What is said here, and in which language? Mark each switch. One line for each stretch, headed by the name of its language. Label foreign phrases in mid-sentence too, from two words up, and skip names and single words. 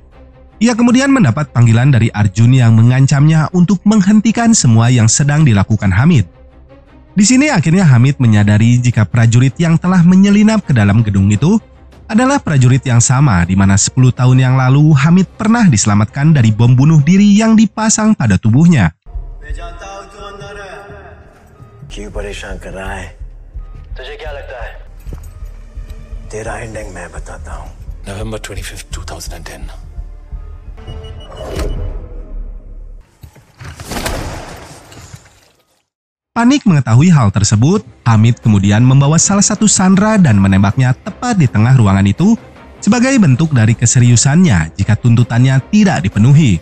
Indonesian: Ia kemudian mendapat panggilan dari Arjun yang mengancamnya untuk menghentikan semua yang sedang dilakukan Hamid. Di sini akhirnya Hamid menyadari jika prajurit yang telah menyelinap ke dalam gedung itu adalah prajurit yang sama di mana 10 tahun yang lalu Hamid pernah diselamatkan dari bom bunuh diri yang dipasang pada tubuhnya.
Hindi: क्यों परेशान कर रहा है? तुझे क्या लगता है? तेरा एंडिंग मैं बताता हूँ.
English: November 25th, 2010.
Indonesian: Panik mengetahui hal tersebut, Hamid kemudian membawa salah satu sandera dan menembaknya tepat di tengah ruangan itu sebagai bentuk dari keseriusannya jika tuntutannya tidak dipenuhi.